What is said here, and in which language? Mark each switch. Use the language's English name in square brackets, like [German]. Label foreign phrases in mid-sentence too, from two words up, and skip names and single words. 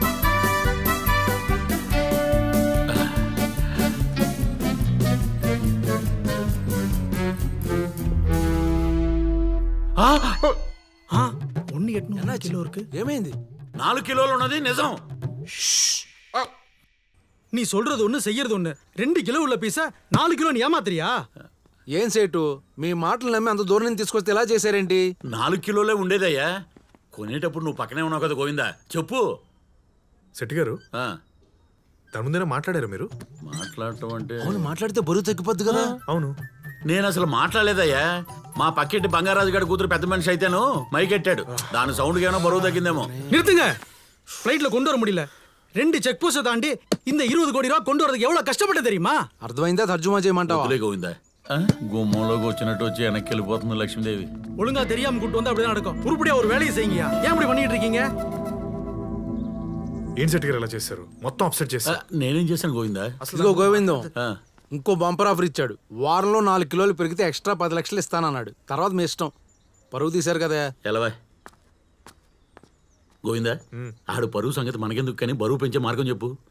[Telugu] ఏమైంది? 4 కిలోలు ఉన్నది నిజం. [Tamil] நீ சொல்றது ஒண்ணு செய்யறது ஒண்ணு. 2 கிலோ உள்ள பீஸா 4 கிலோ நீ ஏமாத்திரியா? [Telugu] ఏం సేటు మీ మాటలు నమ్మి అంత దూరం నుంచి తీసుకొస్తే ఎలా చేశారేంటి? 4 కిలోలే ఉండేదయ్యా. కొనేటప్పుడు నువ్వు పక్కనే ఉన్నావు కదా గోవిందా, చెప్పు. శెట్టి గారు దాని ముందేనా మాట్లాడారు మీరు? మాట్లాడటం అంటే అవును, మాట్లాడితే బరువు తగ్గిపోద్ది కదా. అవును, నేను అసలు మాట్లాడలేదయ్యా. మా పక్కెట్టి బంగారాజు గారి కూతురు పెద్ద మనిషి అయితేను మైకెట్టాడు. దాని సౌండ్కి ఏమైనా బరువు తగ్గిందేమో. [Tamil] நிறுத்துங்க. ஃப்ளைட்ல கொண்டு வர முடியல. 2 [English] check post [Tamil] தாண்டி இந்த 20 கோடி ரூபாய் கொண்டு வரதுக்கு எவ்வளவு கஷ்டப்பட்டு தெரியுமா? [Telugu] అర్థమైందా? తర్జుమా చేయమంటావా? వదిలే గోవిందా. గుమ్మంలోకి వచ్చినట్టు వచ్చి వెనక్కి వెళ్ళిపోతుంది లక్ష్మీదేవి. [Tamil] ஒழுங்கா தெரியாம கூட்டு வந்தா அப்படிதான் நடக்கும். உருப்படியா ஒரு வேலையை செய்யுங்க. ஏன் இப்படி பண்ணிட்டு இருக்கீங்க? [Telugu] ఏం శెట్టి గారు ఎలా చేశారు? మొత్తం అప్సెట్ చేశారు. నేనేం చేశాను గోవిందా? ఇదిగో గోవిందం, ఇంకో [English] bumper offer [Telugu] ఇచ్చాడు. వారంలో 4 కిలోలు పెరిగితే ఎక్స్ట్రా 10 లక్షలు ఇస్తానన్నాడు. తర్వాత మీ ఇష్టం. పరువు తీశారు కదా. ఎలావా గోవిందా, ఆడు పరువు సంగతి మనకెందుకు కానీ బరువు పెంచే మార్గం చెప్పు.